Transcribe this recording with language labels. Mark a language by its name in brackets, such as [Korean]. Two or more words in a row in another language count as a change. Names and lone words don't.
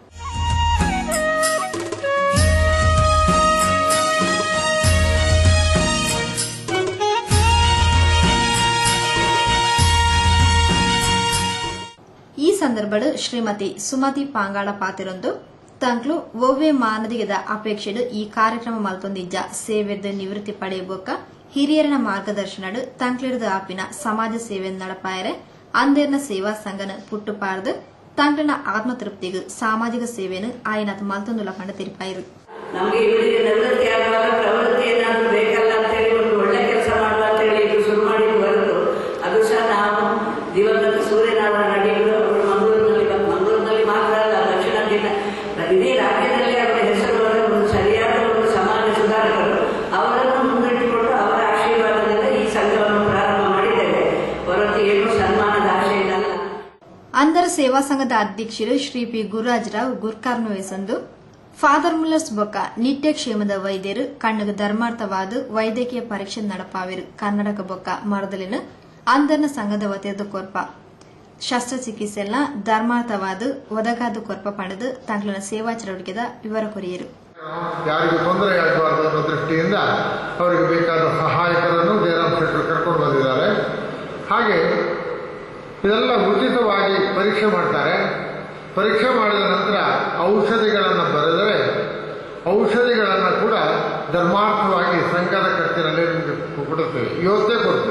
[Tulu] ಈ ಸಂದರ್ಭಡು ಶ್ರೀಮತಿ ಸುಮತಿ ಪಾಂಗಾಳ ಪಾತಿರೊಂದು ತಂಕ್ಲು ಒವ್ವೆ ಮಾನದಿಗೆದ ಅಪೇಕ್ಷೆಡು ಈ ಕಾರ್ಯಕ್ರಮ ಮಲ್ತೊಂದಿಜ್ಜ ಸೇವೆದ ನಿವೃತ್ತಿ ಪಡೆಯಬೊಕ್ಕ ಹಿರಿಯರನ ಮಾರ್ಗದರ್ಶನಡು ತಂಕ್ಲಿರದ ಆಪಿನ ಸಮಾಜ ಸೇವೆ ನಡಪಾಯರೆ ಅಂದೇರ್ನ ಸೇವಾ ಸಂಘನ ಪುಟ್ಟುಪಾರ್ದು ತಂಕ್ಲಿನ ಆತ್ಮತೃಪ್ತಿಗೂ ಸಾಮಾಜಿಕ ಸೇವೆಯನ್ನು ಆಯ್ನತ್ ಮಲ್ತೊಂದುಲ ಕಂಡು ತಿರುಪಾಯಿರು. [Kannada] ನಮಗೆ ನಿವೃತ್ತಿ ಆಗುವಾಗ ಪ್ರವೃತ್ತಿ ಏನಾದರೂ ಬೇಕಲ್ಲ ಅಂತ ಹೇಳಿ ಒಂದು ಒಳ್ಳೆ ಕೆಲಸ ಮಾಡುವ ಅಂತ ಹೇಳಿ ಇದು ಶುರು ಮಾಡಿದ್ದು ಹೊರತು ಅದು ಸಹ ನಾವು ದಿವಂಗತ ಸೂರ್ಯನಾರಾಯಣ ನಡಿಗಳು ಅವರು ಮಂಗಳೂರಿನಲ್ಲಿ ಮಾತ್ರ ಅಲ್ಲ ದಕ್ಷಿಣ ಇಡೀ ರಾಜ್ಯದಲ್ಲಿ ಅವರ ಹೆಸರು ಒಂದು ಸರಿಯಾದ ಒಂದು ಸಮಾಜ ಸುಧಾರಕರು ಅವರನ್ನು ಮುಂದಿಟ್ಟುಕೊಂಡು ಅವರ ಆಶೀರ್ವಾದದಿಂದ ಈ ಸಂಘವನ್ನು ಪ್ರಾರಂಭ ಮಾಡಿದ್ದೇವೆ ಹೊರತು ಏನು ಸನ್ಮಾನದ ಆಶೆ ಇಲ್ಲ. [Tulu] ಅಂಧರ ಸೇವಾ ಸಂಘದ ಅಧ್ಯಕ್ಷರು ಶ್ರೀ ಪಿ ಗುರುರಾಜರಾವ್ ಗುರ್ಕಾರ್ನು ವಹಿಸಂದು ಫಾದರ್ ಮುಲ್ಲರ್ಸ್ ಬೊಕ್ಕ ನಿತ್ಯ ಕ್ಷೇಮದ ವೈದ್ಯರು ಕಣ್ಣು ಧರ್ಮಾರ್ಥವಾದ ವೈದ್ಯಕೀಯ ಪರೀಕ್ಷೆ ನಡಪಾವಿರು. ಕರ್ನಾಟಕ ಬೊಕ್ಕ ಮರದಲಿನ ಅಂಧರ್ನ ಸಂಘದ ವತಿಯದ ಕೊರ್ಪ ಶಸ್ತ್ರಚಿಕಿತ್ಸೆಲ್ಲ ಧರ್ಮಾರ್ಥವಾದ ಒದಗಾದ ಕೊರ್ಪ ಪಡೆದು ತಂಗ್ಲನ ಸೇವಾ ಚಟುವಟಿಕೆದ ವಿವರ ಕೊರಿಯರು. [Kannada] ಯಾರಿಗೂ ತೊಂದರೆ ಆಗಬಾರದು ಅನ್ನೋ ದೃಷ್ಟಿಯಿಂದ ಅವರಿಗೆ ಬೇಕಾದ ಸಹಾಯಕರನ್ನು ಜಯರಾಮ್ ಶೆಟ್ಟರು ಕರ್ಕೊಂಡು ಬಂದಿದ್ದಾರೆ. ಹಾಗೆ ಇದೆಲ್ಲ ಉಚಿತವಾಗಿ ಪರೀಕ್ಷೆ ಮಾಡ್ತಾರೆ. ಪರೀಕ್ಷೆ ಮಾಡಿದ ನಂತರ ಔಷಧಿಗಳನ್ನು ಬರೆದರೆ ಔಷಧಿಗಳನ್ನು ಕೂಡ ಧರ್ಮಾರ್ಥವಾಗಿ ಸಂಘದ ಖರ್ಚಿನಲ್ಲಿ ನಿಮಗೆ ಕೊಡುತ್ತೇವೆ, ಇವತ್ತೇ ಕೊಡ್ತೇವೆ.